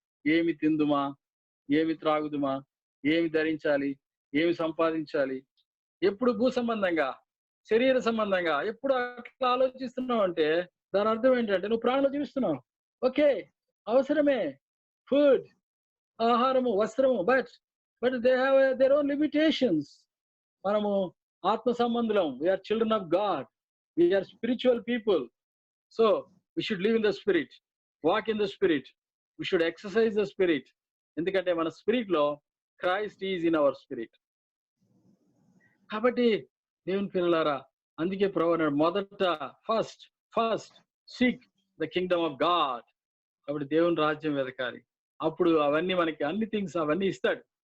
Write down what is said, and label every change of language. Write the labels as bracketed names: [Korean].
[Telugu] ఏమి తిందుమా, ఏమి త్రాగుదుమా, ఏమి ధరించాలి, ఏమి సంపాదించాలి, ఎప్పుడు భూ సంబంధంగా, శరీర సంబంధంగా ఎప్పుడు అట్లా ఆలోచిస్తున్నావు అంటే దాని అర్థం ఏంటంటే నువ్వు ప్రాణంలో జీవిస్తున్నావు. [English] okay, [Telugu] అవసరమే, [English] food, [Telugu] ఆహారము, వస్త్రము, [English] But they have their own limitations. [Telugu] మనము ఆత్మ సంబంధులం, [English] We are children of God, we are spiritual people. So we should live in the spirit, walk in the spirit, we should exercise the spirit. [Telugu] ఎందుకంటే మన spirit లో [English] Christ is in our spirit. [Telugu] కాబట్టి దేవుని పిల్లలారా, అందుకే ప్రభు అన్నాడు, మొదట [English] First seek the kingdom of God. [Telugu] కాబట్టి దేవుని రాజ్యం వెతకాలి. అప్పుడు అవన్నీ మనకి అన్ని థింగ్స్ అవన్నీ ఇస్తాడు.